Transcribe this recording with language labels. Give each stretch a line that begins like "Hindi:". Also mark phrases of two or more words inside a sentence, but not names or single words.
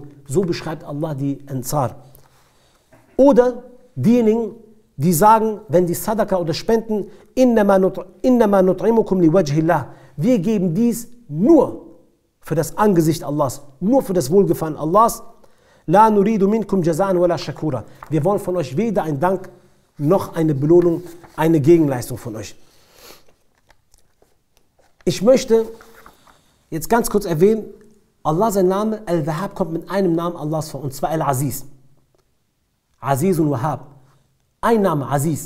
German: So beschreibt Allah die Ansar. Oder diejenigen, die sagen, wenn die Sadaqa oder Spenden,
Arabic: إِنَّمَا نُطْعِمُكُمْ لِوَجْهِ اللَّهِ.
German: Wir geben dies nur für das Angesicht Allahs, nur für das Wohlgefallen Allahs.
Arabic: لَا نُرِيدُ مِنكُمْ جَزَاءً وَلَا شُكُورًا.
German: Wir wollen von euch weder einen Dank noch eine Belohnung, eine Gegenleistung von euch. Ich möchte jetzt ganz kurz erwähnen, Allah, sein Name Al-Wahhab kommt mit einem Namen Allahs vor, und zwar Al-Aziz. Aziz und Wahhab. Ein Name, Aziz.